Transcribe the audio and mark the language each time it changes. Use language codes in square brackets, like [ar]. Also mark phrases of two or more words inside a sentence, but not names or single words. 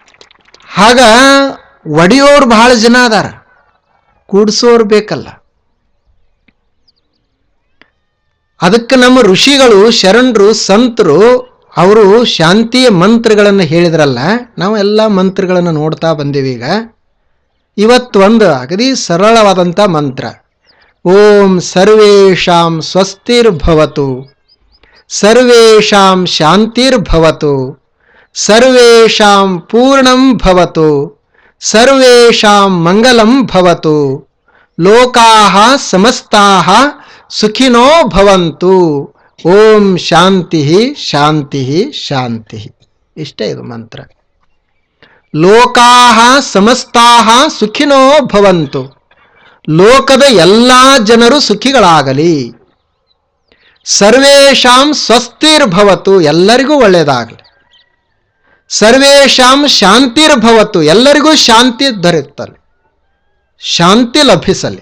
[kn] ಆಗ ಒಡೆಯೋರು ಬಹಳ ಜನ ಅದಾರ, ಕೂಡಿಸೋರು ಬೇಕಲ್ಲ. ಅದಕ್ಕೆ ನಮ್ಮ ಋಷಿಗಳು, ಶರಣರು, ಸಂತರು ಅವರು ಶಾಂತಿಯ ಮಂತ್ರಗಳನ್ನು ಹೇಳಿದ್ರಲ್ಲ. ನಾವು ಎಲ್ಲ ಮಂತ್ರಗಳನ್ನು ನೋಡ್ತಾ ಬಂದೀವಿ. ಇವತ್ತು ಒಂದು ಅಗದಿ ಸರಳವಾದಂಥ ಮಂತ್ರ, [sa] ಓಂ ಸರ್ವೇಷಾಂ ಸ್ವಸ್ತಿರ್ಭವತು, ಸರ್ವೇಷಾಂ ಶಾಂತಿರ್ಭವತು, ಸರ್ವೇಷಾಂ ಪೂರ್ಣಂ ಭವತು, ಸರ್ವೇಷಾಂ ಮಂಗಲಂ ಭವತು, ಲೋಕಾಃ ಸಮಸ್ತಾಃ ಸುಖಿನೋ ಭವಂತು, ಓಂ ಶಾಂತಿ ಶಾಂತಿ ಶಾಂತಿ. [kn] ಇಷ್ಟೇ ಇದು ಮಂತ್ರ. [sa] ಲೋಕಾಃ ಸಮಸ್ತಾಃ ಸುಖಿನೋ ಭವಂತು, [kn] ಲೋಕದ ಎಲ್ಲ ಜನರು ಸುಖಿಗಳಾಗಲಿ. [sa] ಸರ್ವೇಷಾಂ ಸ್ವಸ್ತಿರ್ಭವತು, [kn] ಎಲ್ಲರಿಗೂ ಒಳ್ಳೆಯದಾಗಲಿ. [sa] ಸರ್ವೇಷಾಂ ಶಾಂತಿರ್ಭವತು, [kn] ಎಲ್ಲರಿಗೂ ಶಾಂತಿ ದೊರೆಯುತ್ತಲಿ, ಶಾಂತಿ ಲಭಿಸಲಿ.